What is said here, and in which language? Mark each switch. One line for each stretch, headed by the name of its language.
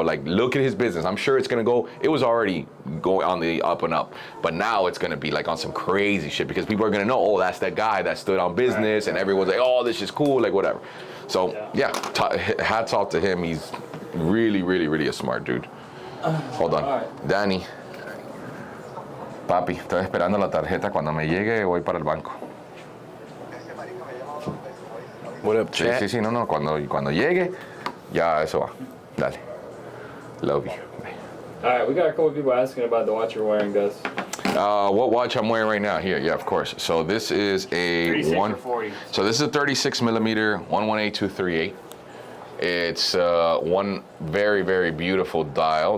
English: Like look at his business. I'm sure it's gonna go, it was already going on the up and up, but now it's gonna be like on some crazy shit, because people are gonna know, oh, that's that guy that stood on business, and everyone's like, oh, this is cool, like whatever. So hats off to him. He's really, really, really a smart dude. Hold on, Danny.
Spanish: Papi, estoy esperando la tarjeta. Cuando me llegue voy para el banco.
English: What up, chat?
Spanish: Sí, no, cuando llegue, ya eso va.
English: Dale. Love you. Bye. All right, we got a couple of people asking about the watch you're wearing, Gus. What watch I'm wearing right now? Here, yeah, of course. So this is a 36 or 40. So this is a 36 millimeter 118238. It's one very, very beautiful dial.